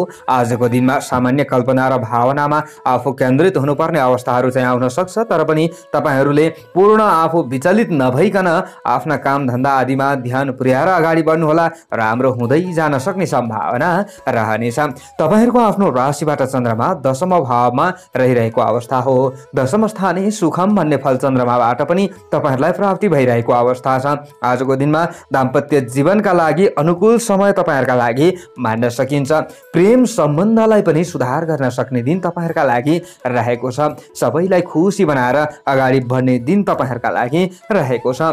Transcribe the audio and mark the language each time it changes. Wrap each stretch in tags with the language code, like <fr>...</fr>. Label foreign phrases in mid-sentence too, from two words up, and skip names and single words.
<ne>आजको दिनमा सामान्य कल्पना र भावनामा आफू केन्द्रित हुनुपर्ने अवस्थाहरू चाहिँ आउन सक्छ। तर पनि तपाईँहरूले पूर्ण आफू विचलित नभइकन आफ्ना काम धन्दा आदिमा ध्यान पुर्याएर अगाडि बढ्नुहोला। राम्रो हुँदै जान सक्ने सम्भावना रहनेछ। तपाईँहरूको आफ्नो राशिबाट चन्द्रमा दशम भावमा रहिरहेको अवस्था हो।</ne> <sa>दशम स्थाने सुखम</sa> <ne>भन्ने फल चन्द्रमाबाट पनि तपाईँहरूलाई प्राप्ति भइरहेको अवस्था छ। आजको दिनमा दाम्पत्य जीवनका लागि अनुकूल समय तपाईँहरूका लागि मान्न सकिन्छ। प्रेम सम्बन्धलाई पनि सुधार गर्न सक्ने दिन तपाईँहरूका लागि रहेको छ। सबैलाई खुसी बनाएर अगाडि बढ्ने दिन तपाईँहरूका लागि रहेको छ।</ne>